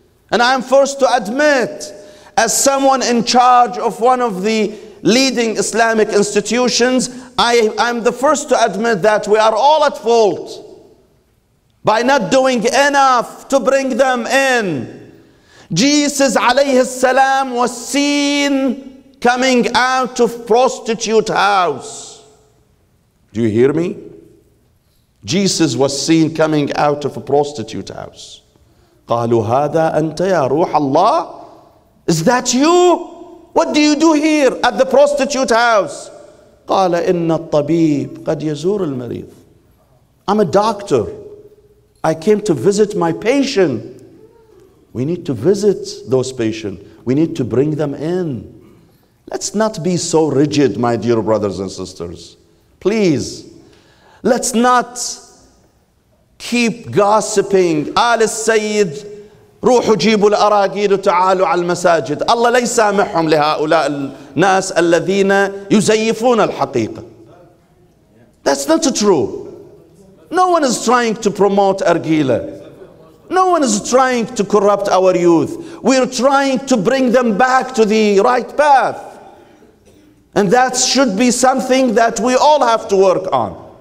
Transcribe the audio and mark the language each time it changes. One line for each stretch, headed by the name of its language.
English: And I'm forced to admit, as someone in charge of one of the leading Islamic institutions, I'm the first to admit that we are all at fault by not doing enough to bring them in. Jesus alayhi salam was seen coming out of prostitute house. Do you hear me? Jesus was seen coming out of a prostitute house.
Arabic: قالوا هذا أنت يا روح الله?
English: Is that you? What do you do here at the prostitute house?
Arabic: قال إن الطبيب قد يزور المريض.
English: I'm a doctor. I came to visit my patient. We need to visit those patients. We need to bring them in. Let's not be so rigid, my dear brothers and sisters. Please, let's not keep gossiping.
Arabic: آل السيد روحوا جيبوا الأراجيل وتعالوا على المساجد. الله لا يسامحهم لهؤلاء الناس الذين يزيفون الحقيقة.
English: That's not true. No one is trying to promote argila. No one is trying to corrupt our youth. We're trying to bring them back to the right path. And that should be something that we all have to work on.